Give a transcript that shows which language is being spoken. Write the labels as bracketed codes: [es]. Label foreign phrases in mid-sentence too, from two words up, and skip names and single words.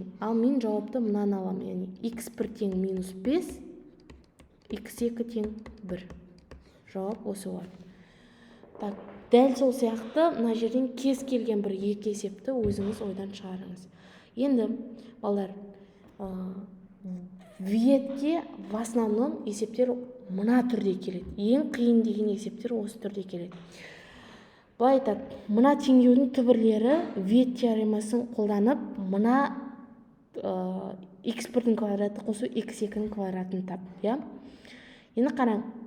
[kk] Ал мен жауапты мынаны алам. Яғни, x1 тең минус 5, x2 тең 1. Жауап осы болады. Так, дәл сол сияқты, мына жерден кез келген бір екі есепті өзіңіз ойдан шығарыңыз. Енді, балалар, ветке в основном есептер мына түрде келеді. Ең қиын деген есептер осы түрде келеді. Былай айтады, мына теңдеудің түбірлері вет теоремасын қолданып, мына x1-дің квадраты қосу x2-ның квадратын тап. Енді қараң.